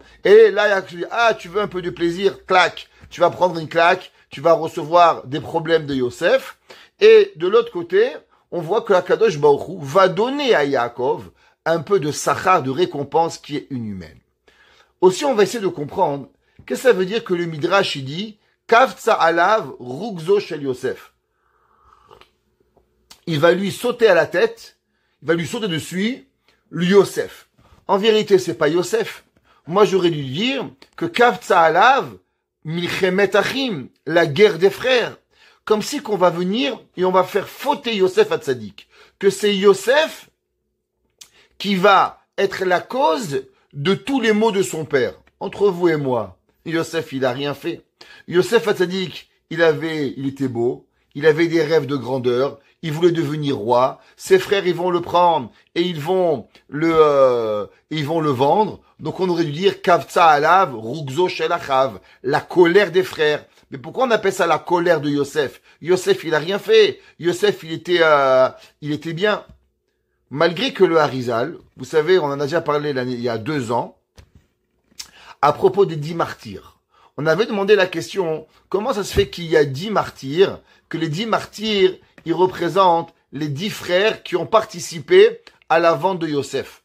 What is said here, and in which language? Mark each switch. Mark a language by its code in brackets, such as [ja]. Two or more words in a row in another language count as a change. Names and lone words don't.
[fr] Et là, Yaakov dit, ah, tu veux un peu de plaisir, claque, tu vas prendre une claque, tu vas recevoir des problèmes de Yosef. Et de l'autre côté, on voit que Akadosh Baruch Hu va donner à Yaakov un peu de sachar, de récompense qui est inhumaine. Aussi, on va essayer de comprendre qu'est-ce que ça veut dire que le Midrash il dit [he] קפצה עליו רוגזו של יוסף. [fr] Il va lui sauter à la tête, il va lui sauter dessus, le Yosef. En vérité, c'est pas Yosef. Moi, j'aurais dû dire que [he] קפצה עליו מלחמת אחים, [fr] la guerre des frères. Comme si qu'on va venir et on va faire fauter Yosef à Tzadik. Que c'est Yosef qui va être la cause de tous les maux de son père. Entre vous et moi, Yosef, il a rien fait. Yosef Hatzadik, il était beau, il avait des rêves de grandeur, il voulait devenir roi. Ses frères, ils vont le prendre et ils vont le vendre. Donc on aurait dû dire [he] קפצה עליו רוגזו של אחיו, [fr] la colère des frères. Mais pourquoi on appelle ça la colère de Yosef? Yosef, il a rien fait. Yosef, il était bien. Malgré que le Harizal, vous savez, on en a déjà parlé il y a 2 ans, à propos des 10 martyrs. On avait demandé la question, comment ça se fait qu'il y a 10 martyrs, que les 10 martyrs, ils représentent les 10 frères qui ont participé à la vente de Yosef.